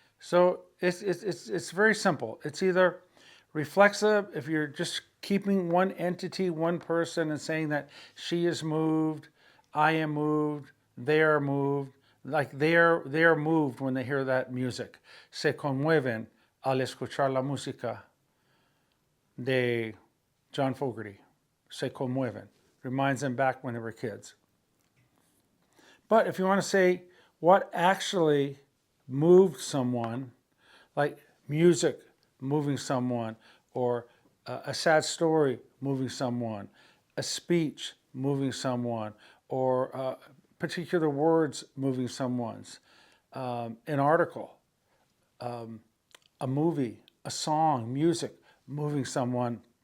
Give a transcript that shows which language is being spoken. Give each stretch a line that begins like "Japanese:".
English: So it's very simple. It's either reflexive if you're just keeping one entity, one person, and saying that she is moved, I am moved, they are moved, like they are moved when they hear that music.
Spanish: Se conmueven al escuchar la música de John Fogerty. Se conmueven.
English: Reminds them back when they were kids. But if you want to say what actually moved someone, like music moving someone, or a sad story moving someone, a speech moving someone, or particular words moving someone's, an article, a movie, a song, music moving someone.